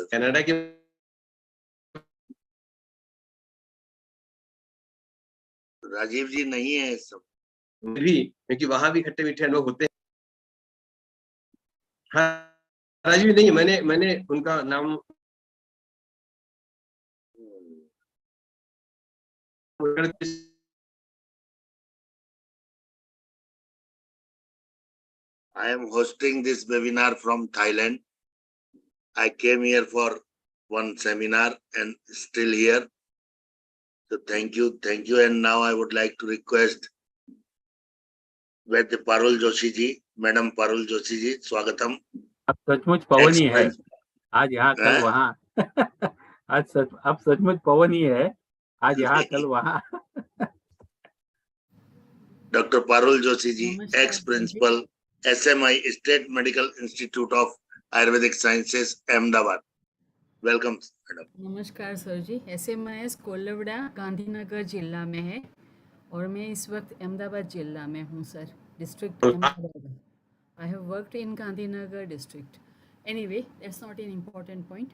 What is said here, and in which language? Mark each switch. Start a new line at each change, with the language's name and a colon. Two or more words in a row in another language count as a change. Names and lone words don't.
Hindi: कनाडा के राजीव जी नहीं है सब भी, क्योंकि वहां भी खट्टे मीठे अनुभव होते हैं। हाँ, राजीव नहीं, मैंने उनका नाम
English: I am hosting this webinar from Thailand. I came here for one seminar and still here. So thank you. And now I would like to request Vaidya Parul Joshi ji, Madam Parul Joshi ji,
Hindi: स्वागतम। अब सचमुच पवन ही है, आज यहाँ कल वहाँ। अब सचमुच पवन ही है, आज यहाँ कल वहाँ।
English: Dr. Parul Joshi ji, ex-principal, SMI, State Medical Institute of Ayurvedic Sciences, Ahmedabad. Welcome madam.
Hindi: नमस्कार सर जी। SMIS कोल्लवड़ा गांधीनगर जिला में है और मैं इस वक्त अहमदाबाद जिला में हूँ सर, डिस्ट्रिक्ट अहमदाबाद।
English: I have worked in Gandhinagar district. Anyway, that's not an important point.